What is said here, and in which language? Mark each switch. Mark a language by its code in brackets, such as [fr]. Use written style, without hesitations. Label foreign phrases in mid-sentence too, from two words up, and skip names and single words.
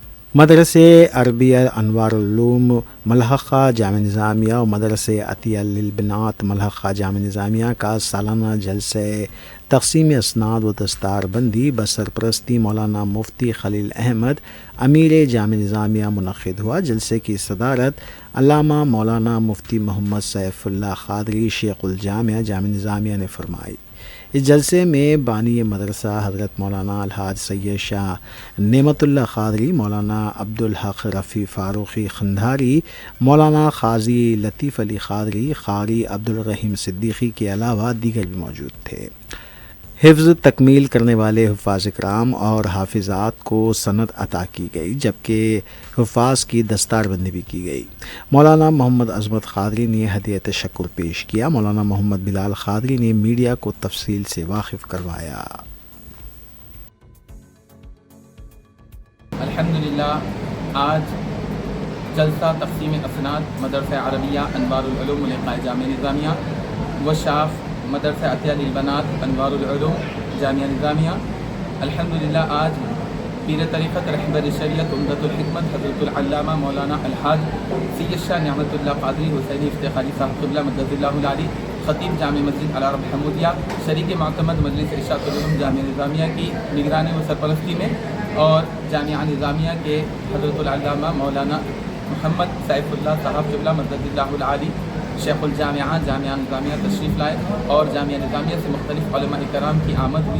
[ur] مدرسے عربیہ انوار العلوم ملحقہ جامعہ نظامیہ اور مدرسے عطیہ للبنات ملحقہ جامعہ نظامیہ کا سالانہ جلسے تقسیم اسناد و دستاربندی بسرپرستی مولانا مفتی خلیل احمد امیر جامعہ نظامیہ منعقد ہوا. جلسے کی صدارت علامہ مولانا مفتی محمد سیف اللہ قادری شیخ الجامعہ جامعہ نظامیہ نے فرمائی. اس جلسے میں بانی مدرسہ حضرت مولانا الحاج سید شاہ نعمت اللہ قادری، مولانا عبدالحق رفیع فاروقی قندھاری، مولانا قاضی لطیف علی قادری, قاری عبدالرحیم صدیقی کے علاوہ دیگر بھی موجود تھے. حفظ تکمیل کرنے والے حفاظ اکرام اور حافظات کو سند عطا کی گئی، جبکہ حفاظ کی دستاربندی بھی کی گئی. مولانا محمد عظمت قادری نے ہدیہ تشکر پیش کیا. مولانا محمد بلال قادری نے میڈیا کو تفصیل سے واقف کروایا. الحمدللہ آج جلسہ تقسیم اسناد مدرسہ عربیہ انوار العلوم ملحقہ جامعہ نظامیہ و شاف مدرسہ عطیہ للبنات انوار العلوم جامعہ نظامیہ. الحمدللہ آج پیر طریقت رہبر شریعت عمدۃ الحکمت حضرۃ العلامہ مولانا الحاج سید شاہ نعمت اللہ قادری حسینی افتخاری صاحب قبلہ [ar] مدظله العالي [ur] خطیب جامع مسجد علا رب حمودیہ شریک معتمد مجلس ارشاد العلوم جامعہ نظامیہ کی نگرانی و سرپرستی میں اور جامعہ نظامیہ کے حضرۃ العلامہ مولانا محمد سیف اللہ صاحب قبلہ [ar] مدظله العالي [ur] شیخ الجامعہ جامعہ نظامیہ تشریف لائے اور جامعہ نظامیہ سے مختلف علماء اکرام کی آمد ہوئی.